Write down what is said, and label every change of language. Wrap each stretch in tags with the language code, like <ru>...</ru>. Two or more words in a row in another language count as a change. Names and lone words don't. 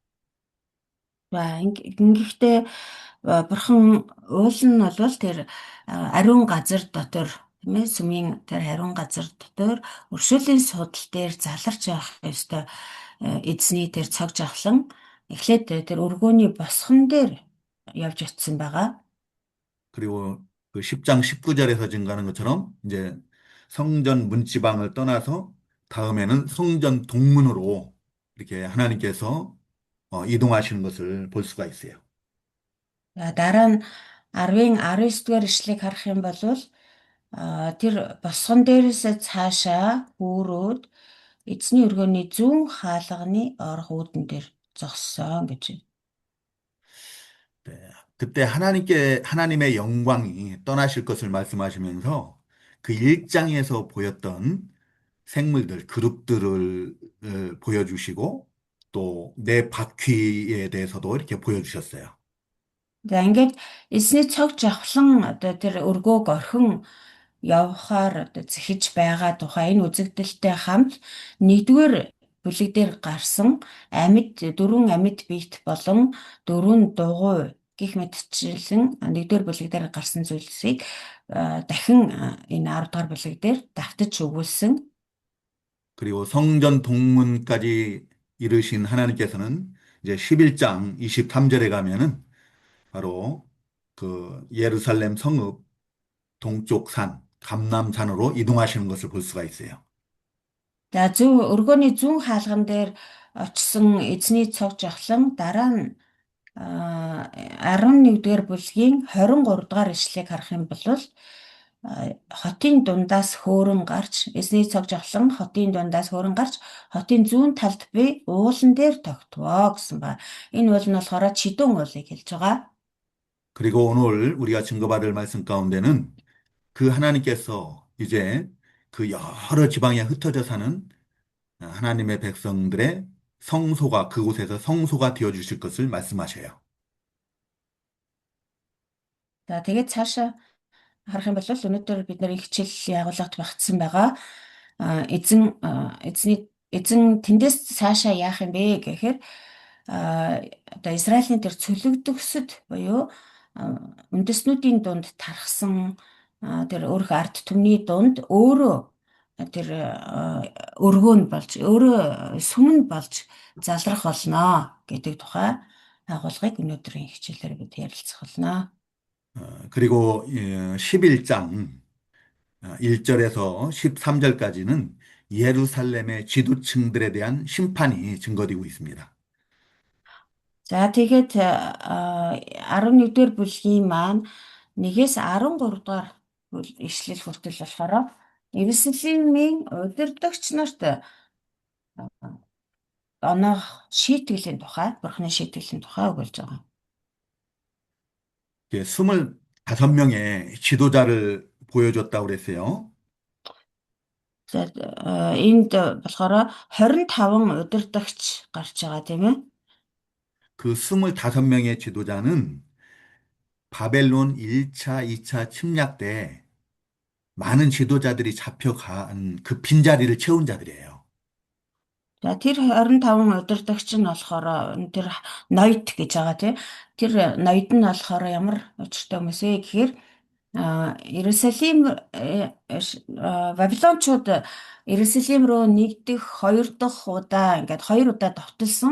<mn>Ингэхдээ Бурхан уул нь бол тэр ариун газар дотор тийм ээ сүмийн тэр ариун газар дотор өршөөлийн судал дээр заларч явах ёстой эзний тэр цог жавхлан эхлээд тэр өргөөний босгон дээр явж очисон байгаа.</mn> <ko>그리고 그 10장 19절에서 증가하는 것처럼 이제 성전 문지방을 떠나서 다음에는 성전 동문으로 이렇게 하나님께서 이동하시는 것을 볼 수가 있어요.</ko> <mn>Дараа нь 10-ын 19-р ишлэгийг харах юм бол тэр босгон дээрээс цаашаа хөөрөөд эзний өргөний зүүн хаалганы орох үүдэн дээр зогссон гэж байна.</mn> <ko>네, 그때 하나님의 영광이 떠나실 것을 말씀하시면서 그 일장에서 보였던 생물들, 그룹들을 보여주시고 또 내 바퀴에 대해서도 이렇게 보여주셨어요.</ko> <mn>За ингээд эзний цог жавхлан одоо тэр өргөөг орхин явхаар одоо зэхэж байгаа тухай энэ үзэгдэлтэй хамт нэгдүгээр бүлэг дээр гарсан дөрвөн амьд биет болон дөрвөн дугуй гих мэтчилэн нэгдүгээр бүлэг дээр гарсан зүйлсийг дахин энэ 10 дугаар бүлэг дээр давтаж өгүүлсэн.</mn> <ko>그리고 성전 동문까지 이르신 하나님께서는 이제 11장 23절에 가면은 바로 그 예루살렘 성읍 동쪽 산, 감람산으로 이동하시는 것을 볼 수가 있어요.</ko> <mn>За өргөөний зүүн хаалган дээр очсон эзний цог жавхлан дараа нь 11-р бүлгийн 23 дугаар ишлэгийг харах юм бол хотын дундаас хөөрөн гарч эзний цог жавхлан хотын дундаас хөөрөн гарч хотын зүүн талд буй уулан дээр тогтвоо гэсэн ба. Энэ уул нь болохоор чидүүн уулыг хэлж байгаа.</mn> <ko>그리고 오늘 우리가 증거받을 말씀 가운데는 그 하나님께서 이제 그 여러 지방에 흩어져 사는 하나님의 백성들의 성소가 그곳에서 성소가 되어 주실 것을 말씀하셔요.</ko> <mn>За тэгээд цаашаа харах юм бол өнөөдөр бид нэр хичээл байгууллагад багтсан байгаа. Эзэн тэндээс цаашаа яах юм бэ гэхээр одоо Израилийн тэр цөлөгдөгсөд буюу үндэстнүүдийн дунд тархсан тэр өөрх ард түмний дунд өөрөө тэр өргөө нь болж өөрөө сүмэн болж залрах болно гэдэг тухай агуулгыг өнөөдрийн хичээлээр бид ярилцах болно.</mn> <ko>그리고 11장 1절에서 13절까지는 예루살렘의 지도층들에 대한 심판이 증거되고 있습니다.</ko> <mn>За тэгээд 11-р бүлгийн маань 1-ээс 13 дугаар ишлэл хүртэл болохоор Иерусалимийн удирдагч нарт оноох шийтгэлийн тухай, Бурхны шийтгэлийн тухай өгүүлж байгаа.</mn> <ko>25명의 지도자를 보여줬다고 그랬어요.</ko> <mn>За энд болохоор 25 удирдагч гарч байгаа тийм ээ.</mn> <ko>그 25명의 지도자는 바벨론 1차, 2차 침략 때 많은 지도자들이 잡혀간 그 빈자리를 채운 자들이에요.</ko> <mn>За тэр 25 удирдагч нь болохоор тэр ноёд гэж байгаа тийм. Тэр ноёд нь болохоор ямар учиртай хүмүүс вэ гэхээр Иерусалим Вавилончууд Иерусалим руу нэгдэх хоёр дахь удаа ингээд хоёр удаа довтолсон.</mn>